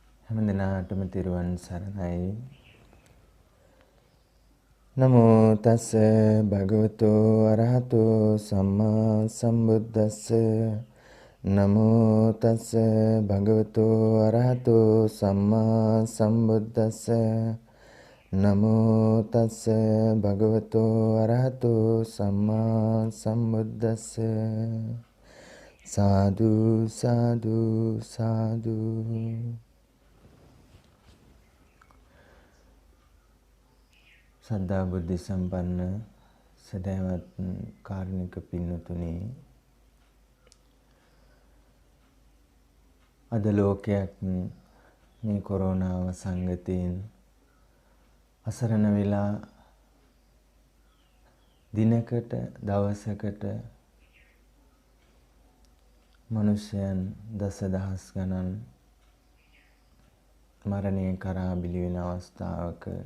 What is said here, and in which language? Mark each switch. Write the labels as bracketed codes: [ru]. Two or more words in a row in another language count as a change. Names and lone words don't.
[si] හැම දිනාටම තිරුවන් සරණයි. [pi] නමෝ තස්ස භගවතු අරහතෝ සම්මා සම්බුද්දස්ස. නමෝ තස්ස භගවතු අරහතෝ සම්මා සම්බුද්දස්ස. නමෝ තස්ස භගවතු අරහතෝ සම්මා සම්බුද්දස්ස. සාදු සාදු සාදු. [si] සද්ධා බුද්ධ සම්පන්න සදහවත් කාරුණික පින්නතුනි, අද ලෝකයක් මේ කොරෝනාව සංගතයෙන් අසරණ වෙලා දිනකට දවසකට මනුෂ්‍යයන් දසදහස් ගණන් මරණය කරා බිලි වෙන අවස්ථාවක